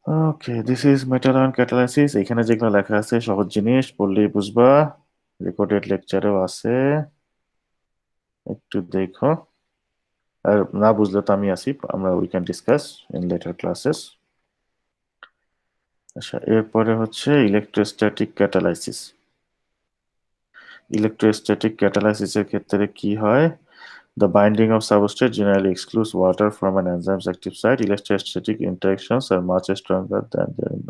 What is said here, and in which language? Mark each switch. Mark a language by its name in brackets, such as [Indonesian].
[Bangla] Okay, [English] This is metal ion catalysis. [Bangla] এখানে যেগুলো লেখা আছে সহজ জিনিস, পড়লেই বুঝবা, রেকর্ডেড লেকচারেও আছে, একটু দেখো। আর না বুঝলে তো আমি আসি, আমরা [English] We can discuss in later classes. [Bangla] আচ্ছা, এরপরে হচ্ছে ইলেকট্রোস্ট্যাটিক ক্যাটালাইসিস। ইলেকট্রোস্ট্যাটিক ক্যাটালাইসিসের ক্ষেত্রে কি হয়? [English] The binding of substrate generally excludes water from an enzyme's active site. Electrostatic interactions are much stronger than the